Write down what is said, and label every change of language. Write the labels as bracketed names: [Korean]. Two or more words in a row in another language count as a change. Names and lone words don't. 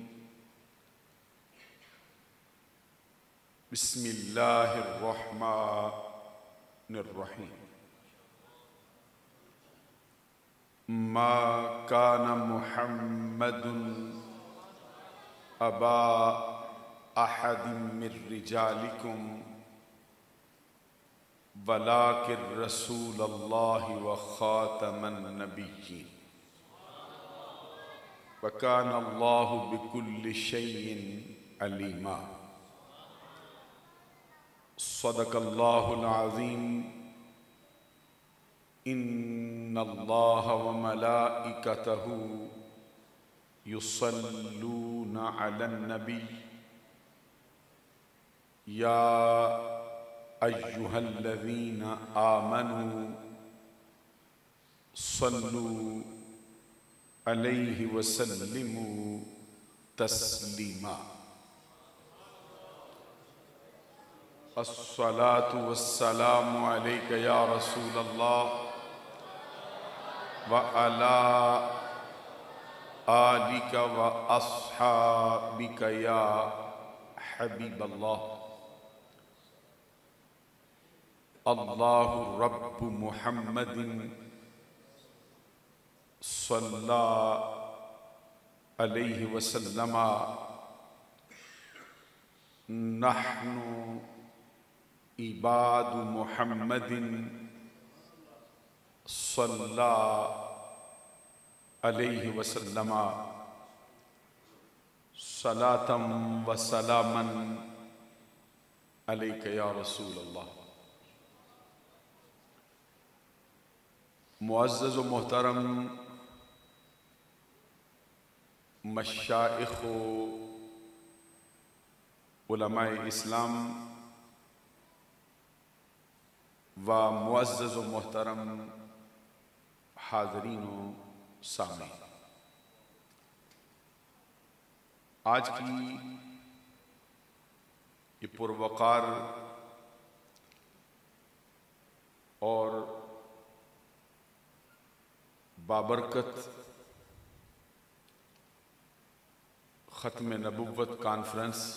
[Arabic] بسم الله الرحمن الرحيم. ما كان محمد أبا أحد من رجالكم ولكن رسول الله وخاتم النبيين وكان الله بكل شيء عليما. صدق الله العظيم. إن الله وملائكته يصلون على النبي يا أيها الذين آمنوا صلوا عليه وسلموا تسليما. الصلاة والسلام عليك يا رسول الله وعلى آلك وأصحابك يا حبيب الله. الله رب محمد صلى عليه وسلما نحن عباد محمد صلى عليه وسلما صلاة وسلاما عليك يا رسول الله. [Urdu] معزز و محترم مشائخ و علمائے اسلام و معزز و محترم حاضرین و سامعین، آج کی یہ پروقار اور بابرکت ختم نبوت کانفرنس